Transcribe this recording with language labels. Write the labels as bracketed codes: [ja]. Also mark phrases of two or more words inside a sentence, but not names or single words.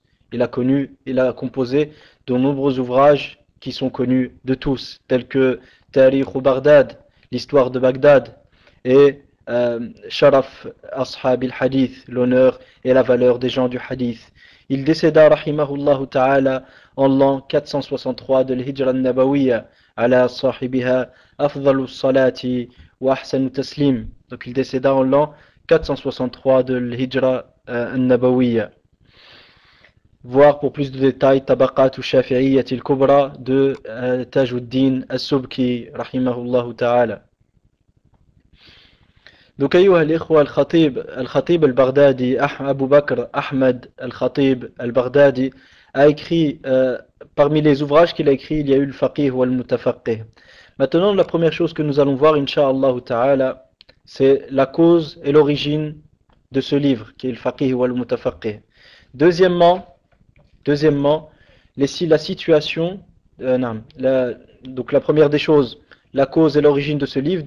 [fr] Il a composé de nombreux ouvrages qui sont connus de tous, tels que Tarikh Baghdad, l'histoire de Bagdad, et Sharaf Ashab al-Hadith, l'honneur et la valeur des gens du hadith. Il décéda, [ar] رحمه الله تعالى, [fr] en l'an 463 de l' [ar] الهجرة النبوية, على صاحبها أفضل الصلاة وأحسن التسليم. [fr] Donc il décéda en l'an 463 de l' [ar] الهجرة النبوية. [fr] Voir pour plus de détails Tabaqat al-Shafi'iyyat al-Kubra de Tajuddin al-Subki, [ar] رحمه الله تعالى. [fr] Donc, [ar] أيها الإخوة, [fr] al-Khatib al-Baghdadi, Abu Bakr Ahmed al-Khatib al-Baghdadi, a écrit, parmi les ouvrages qu'il a écrits, il y a eu le Faqih ou al-Mutafaqih. Maintenant, la première chose que nous allons voir, [ar] إن شاء الله تعالى, [fr] c'est la cause et l'origine de ce livre, qui est le Faqih ou al-Mutafaqih. Deuxièmement, la situation, donc la première des choses, la cause et l'origine de ce livre.